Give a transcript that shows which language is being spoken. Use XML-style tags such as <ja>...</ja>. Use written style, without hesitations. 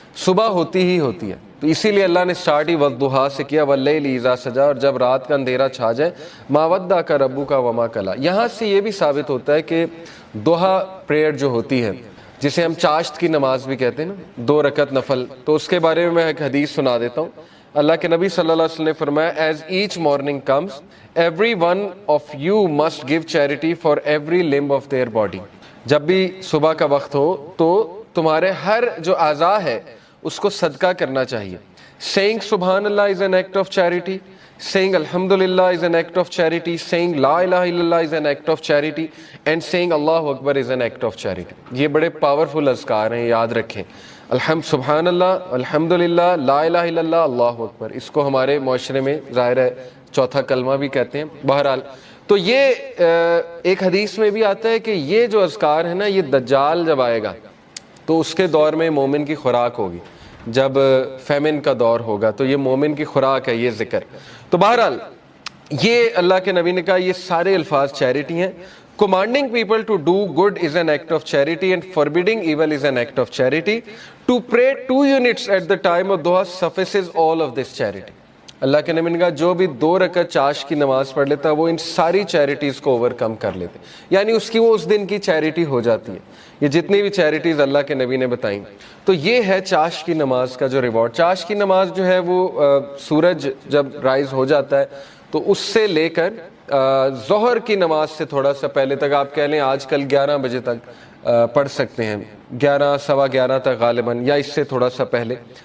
<ur>صبح ہوتی ہی ہوتی ہے۔ تو اسی لیے اللہ نے سٹارٹ ہی والضحیٰ سے کیا،</ur> <ar>واللیل اذا سجا،</ar> <ur>اور جب رات کا اندھیرا چھا جائے،</ur> <ar>ما ودعک ربک وما قلی۔</ar> <ur>یہاں سے یہ بھی ثابت ہوتا ہے کہ ضحیٰ پریئر جو ہوتی ہے، جسے ہم چاشت کی نماز بھی کہتے ہیں نا، 2 رکعت نفل، تو اس کے بارے میں ایک حدیث سنا دیتا ہوں۔ اللہ کے نبی صلی اللہ علیہ وسلم نے فرمایا</ur> <en>As each morning comes every one of you must give charity for every limb of their body.</en> <ur>جب بھی صبح کا وقت ہو تو تمہارے ہر جو اعضاء ہے اس کو صدقہ کرنا چاہیے.</ur> <en>saying سبحان اللہ is an act of charity, saying alhamdulillah is an act of charity, saying la ilaha illallah is an act of charity, and saying Allahu Akbar is an act of charity.</en> <ur>یہ بڑے powerful اذکار ہیں, یاد رکھیں. سبحان اللہ, الحمدللہ, لا الہ الا اللہ, اللہ اکبر, اس کو ہمارے معاشرے میں ظاہر ہے چوتھا کلمہ بھی کہتے ہیں. بہرحال تو یہ ایک حدیث میں بھی آتا ہے کہ یہ جو اذکار ہے نا, یہ دجال جب آئے گا تو اس کے دور میں مومن کی خوراک ہوگی. جب فیمن کا دور ہوگا تو یہ مومن کی خوراک ہے یہ ذکر. تو بہرحال یہ اللہ کے نبی نے کہا یہ سارے الفاظ چیریٹی ہیں.</ur> <en>Commanding people to do good is an act of charity and forbidding evil is an act of charity. To pray 2 units at the time of duha suffices all of this charity.</en> <ur>اللہ کے نبی نے کہا جو بھی 2 رکعت چاش کی نماز پڑھ لیتا ہے وہ ان ساری چیریٹیز کو اوور کم کر لیتے, یعنی اس کی وہ اس دن کی چیریٹی ہو جاتی ہے. یہ جتنی بھی چیریٹیز اللہ کے نبی نے بتائیں, تو یہ ہے چاش کی نماز کا جو ریوارڈ. چاش کی نماز جو ہے وہ سورج جب رائز ہو جاتا ہے تو اس سے لے کر ظہر کی نماز سے تھوڑا سا پہلے تک, آپ کہہ لیں آج کل 11 بجے تک پڑھ سکتے ہیں, 11 سوا 11 تک غالباً, یا اس سے تھوڑا سا پہلے.</ur>